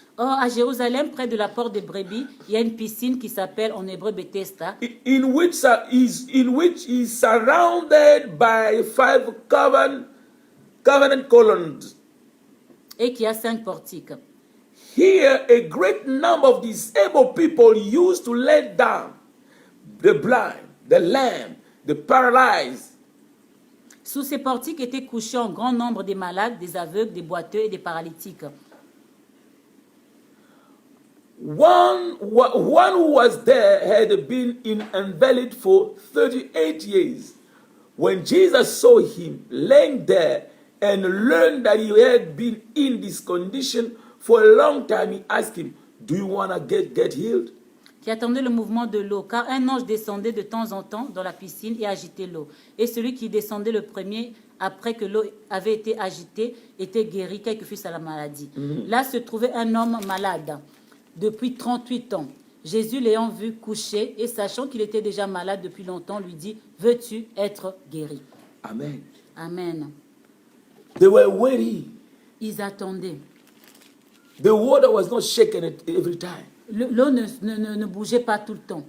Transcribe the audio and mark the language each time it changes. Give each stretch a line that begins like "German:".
French: Or, à Jérusalem, près de la porte des brebis, il y a une piscine qui s'appelle en hébreu Bethesda,
English: in which is surrounded by 5 covenant columns.
French: et qui a 5 portiques.
English: Here, a great number of disabled people used to let down the blind, the lame, the paralyzed.
French: Sous ces portiques étaient couchés en grand nombre des malades, des aveugles, des boiteux et des paralytiques.
English: One who was there had been in invalid for 38 years. When Jesus saw him laying there and learned that he had been in this condition for a long time, he asked him, "Do you want to get healed?"
French: Qui attendait le mouvement de l'eau, car un ange descendait de temps en temps dans la piscine et agitait l'eau. Et celui qui descendait le premier, après que l'eau avait été agitée, était guéri, quelle que fût sa maladie. Là se trouvait un homme malade depuis 38 ans. Jésus, l'ayant vu couché et sachant qu'il était déjà malade depuis longtemps, lui dit, « Veux-tu être guéri ?»
English: Amen. Amen. They were waiting.
French: Ils attendaient.
English: The water was not shaken at every time.
French: L'eau ne bougeait pas tout le temps.